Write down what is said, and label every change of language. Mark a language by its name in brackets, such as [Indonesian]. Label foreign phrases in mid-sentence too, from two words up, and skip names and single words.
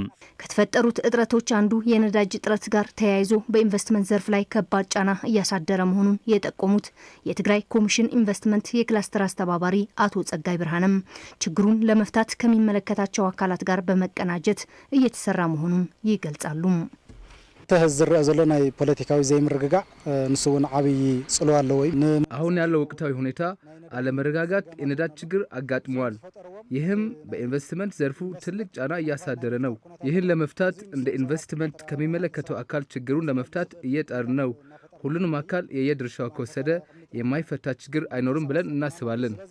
[Amharic] ከተፈጠሩት እጥረቶች አንዱ የነዳጅ እጥረት ጋር ተያይዞ በኢንቨስትመንት ዘርፍ ላይ ከባድ ጫና እያሳደረ መሆኑን የጠቆሙት የትግራይ ኮሚሽን ኢንቨስትመንት የክላስተር አስተባባሪ አቶ ጸጋይ ብርሃንም ችግሩን ለመፍታት ከሚመለከታቸው አካላት ጋር በመቀናጀት እየተሰራ መሆኑን ይገልጻሉ። [Tigrinya] ተዝርአ ዘሎ ናይ ፖለቲካዊ ዘይምርግጋዕ ንሱ እውን ዓብይ ጽልዋ አለው። [Amharic] አሁን ያለው ወቅታዊ ሁኔታ አለመረጋጋት የነዳጅ ችግር አጋጥሟል። ይህም በኢንቨስትመንት ዘርፉ ትልቅ ጫና እያሳደረ ነው። ይህን ለመፍታት እንደ ኢንቨስትመንት ከሚመለከተው አካል ችግሩን ለመፍታት እየጣርን ነው። ሁሉንም አካል የየድርሻው ከወሰደ የማይፈታ ችግር አይኖርም ብለን እናስባለን።